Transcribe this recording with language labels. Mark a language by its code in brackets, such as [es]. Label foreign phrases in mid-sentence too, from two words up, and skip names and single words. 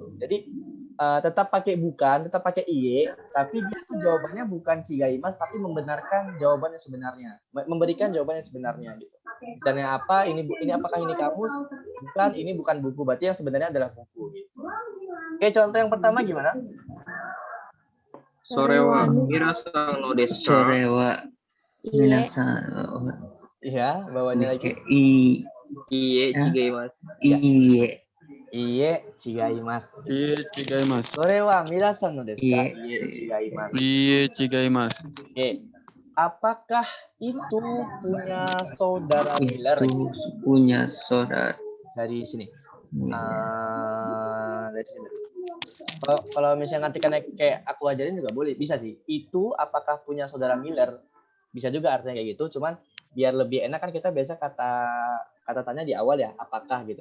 [id] Jadi tetap pakai bukan, tetap pakai iye, tapi dia tuh jawabannya bukan chigaimasu, tapi membenarkan jawaban yang sebenarnya, memberikan jawaban yang sebenarnya gitu. Misalnya apa? Ini apakah ini kamus? Bukan, ini bukan buku. Berarti yang sebenarnya adalah buku gitu. Oke, contoh yang pertama gimana? [ja] それは皆さんのですか? Sorewa Iye. minasan [id] Iya, bawahnya lagi. [ja] いいえ違います. Iye. いいえ違います. いいえ違います. それは皆さんのですか? Iye. いいえ違います. いいえ違います. [id] Oke. Apakah itu punya saudara Miller? Itu punya saudara. Dari sini. Dari sini. Kalau misalnya ngartikannya kayak aku ajarin juga boleh, bisa sih. Itu apakah punya saudara Miller? Bisa juga artinya kayak gitu, cuman biar lebih enak kan kita biasa kata tanya di awal ya, apakah gitu.